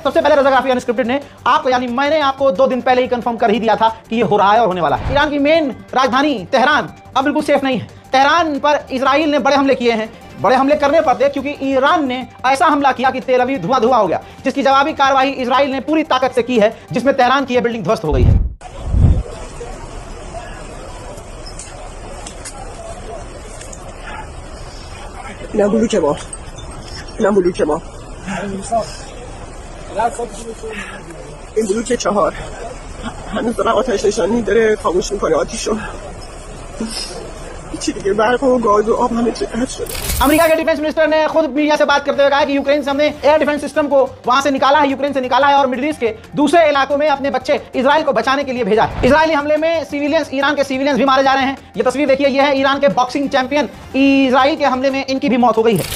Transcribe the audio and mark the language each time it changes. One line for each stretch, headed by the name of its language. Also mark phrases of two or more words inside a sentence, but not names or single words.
Hindi: सबसे पहले रज़ा ग्राफी अनस्क्रिप्टेड ने आपको, यानी मैंने आपको 2 दिन पहले ही कंफर्म कर ही दिया था कि ये हो रहा है और होने वाला है। ईरान की मेन राजधानी तेहरान अब बिल्कुल सेफ नहीं है। तेहरान पर इजराइल ने बड़े हमले किए हैं। बड़े हमले करने पड़ते क्योंकि ईरान ने ऐसा हमला किया कि तेल अवीव धुआं धुआं हो गया, जिसकी जवाबी कार्रवाई इजराइल ने पूरी ताकत से की है, जिसमें तेहरान की यह बिल्डिंग ध्वस्त हो गई है।
Persian: این بلوک 4 هنوز دارن آتش نشانی داره خاموش میکنه آتیشو. هیچی دیگه، برق و گاز و آب همه چی قطع شده.
Hindi: अमेरिका के
English: defense minister
Hindi: ने खुद मीडिया से बात करते हुए कहा कि यूक्रेन से हमने
English: air defense system
Hindi: को वहां से निकाला है, यूक्रेन से निकाला है और मिडिल ईस्ट के दूसरे इलाकों में अपने बच्चे इजराइल को बचाने के लिए भेजा है। इजरायली हमले में सिविलियंस, ईरान के सिविलियंस भी मारे जा रहे हैं। ये तस्वीर देखिए, ये है ईरान के
English: boxing champion,
Hindi: इजराइल के हमले में इनकी भी मौत हो गई है।